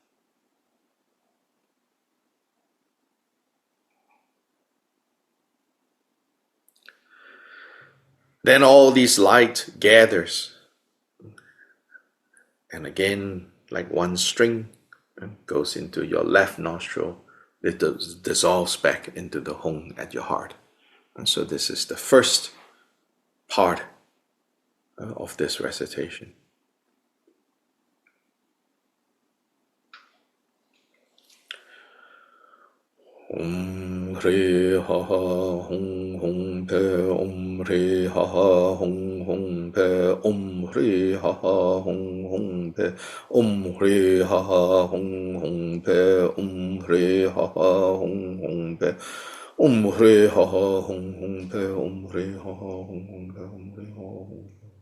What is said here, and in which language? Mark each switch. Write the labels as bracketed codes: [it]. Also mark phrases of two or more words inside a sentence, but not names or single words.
[en] Then all these light gathers, and again, like one string, goes into your left nostril. It dissolves back into the Hung at your heart. And so this is the first part of this recitation. [sa] Om Hri Ha Ha Hung Hung Pe Om Hri Ha Ha Hung Hung Pe Om Hri Ha Ha Hung Hung Pe Om Hri Ha Ha Hung Hung Pe Om Hri Ha Ha Hung Hung Pe Om Hri Ha Ha Hung Hung Pe Om Hri Ha Ha Hung Hung Pe Om Hri Ha Ha Hung.